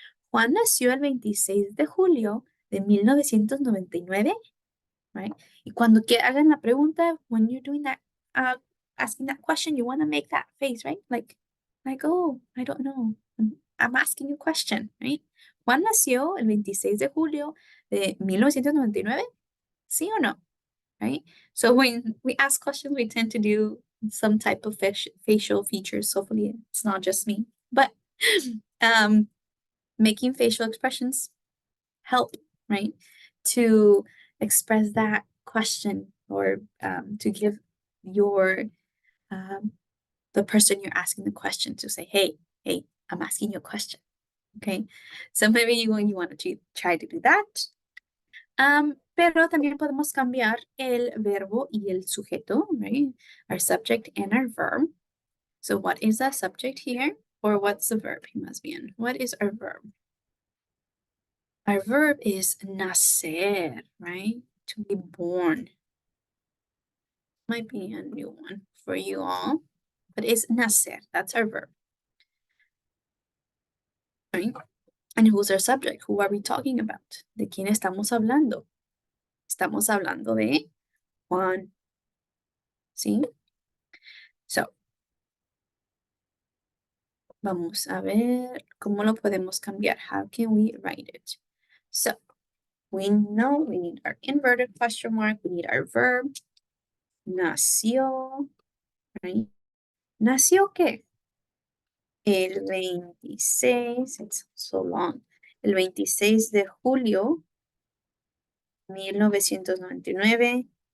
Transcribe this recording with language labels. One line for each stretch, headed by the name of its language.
Spanish: Juan nació el 26 de julio de 1999, right? Y cuando hagan la pregunta,
English: when you're doing that, asking that question, you want to make that face, right? Like, oh, I don't know. I'm asking a question, right?
Spanish: Juan nació el 26 de julio de 1999, ¿sí o no?
English: Right? So when we ask questions, we tend to do some type of facial features. Hopefully it's not just me, but making facial expressions help, right? To express that question or to give your the person you're asking the question to say, hey, I'm asking you a question. Okay, so maybe you want to try to do that.
Spanish: Pero también podemos cambiar el verbo y el sujeto, right?
English: Our subject and our verb. So what is that subject here? Or what's the verb?
Spanish: Más bien.
English: What is our verb? Our verb is nacer, right? To be born. Might be a new one for you all, but it's nacer. That's our verb. Right? And who's our subject? Who are we talking about?
Spanish: ¿De quién estamos hablando? Estamos hablando de Juan. ¿Sí? So, vamos a ver cómo lo podemos cambiar.
English: How can we write it? So, we know we need our inverted question mark. We need our verb. Nació, right?
Spanish: ¿Nació qué? El 26,
English: it's so long.
Spanish: El 26 de julio 1999.